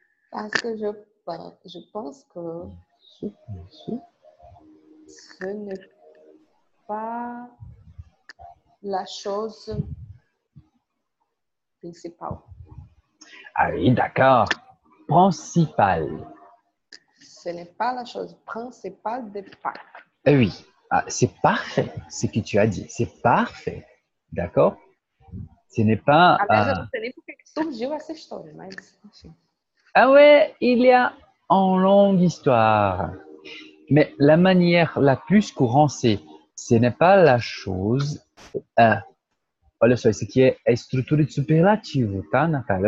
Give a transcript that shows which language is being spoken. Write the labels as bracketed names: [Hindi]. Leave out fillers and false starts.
[French] Parce que je pense que ce n'est pas la chose principale. Ah oui, d'accord. Principal. Ce n'est pas la chose principale de Pâques. Oui, ah, c'est parfait ce que tu as dit. C'est parfait. D'accord? Ce n'est pas. [Portuguese] Aliás, eu não sei nem por que surgiu essa história, mas enfim. [French] Ah ouais, il y a une longue histoire. Mais la manière la plus courante, c'est ce n'est pas la chose. [Portuguese] Olha só, isso aqui é estrutura de superlativo, tá, Natália?